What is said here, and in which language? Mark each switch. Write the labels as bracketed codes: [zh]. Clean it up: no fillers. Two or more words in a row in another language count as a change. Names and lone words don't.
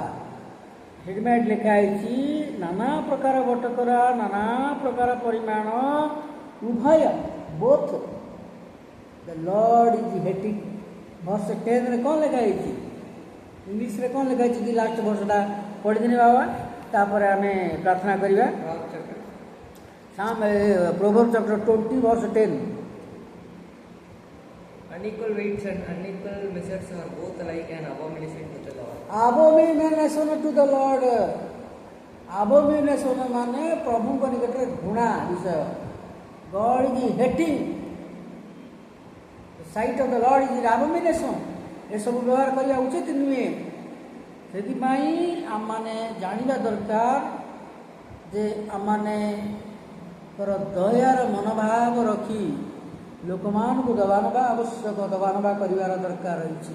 [or] ସେଥିପାଇଁ ଲେଖା ହେଇଛି ନାନା ପ୍ରକାର ବଟକରା, ନାନା ପ୍ରକାର ପରିମାଣ ଉଭୟ, [en] both the Lord is hating. [or] ବର୍ଷ 10ରେ କ'ଣ ଲେଖା ହେଇଛି, ଇଂଲିଶରେ କ'ଣ ଲେଖା ହେଇଛି? ଲାଷ୍ଟ ବର୍ଷଟା ପଢ଼ିଦିନେ ବାବା, ତାପରେ ଆମେ ପ୍ରାର୍ଥନା କରିବା। [en] Proverbs chapter 20 verse 10. Unequal weights and unequal measures are both alike an abomination to the Lord. Abomination to the Lord. [or] Abomination ମାନେ ପ୍ରଭୁଙ୍କ ନିକଟରେ ଘୃଣା ବିଷୟ। [en] God is hating. The sight of the Lord is abomination. [or] ଏସବୁ ବ୍ୟବହାର କରିବା ଉଚିତ ନୁହେଁ। ସେଥିପାଇଁ ଆମମାନେ ଜାଣିବା ଦରକାର ଯେ ଆମମାନଙ୍କର ଦୟାର ମନୋଭାବ ରଖି ଲୋକମାନଙ୍କୁ ଦବା ନେବା ଆବଶ୍ୟକ, ଦବା ନେବା କରିବାର ଦରକାର ରହିଛି।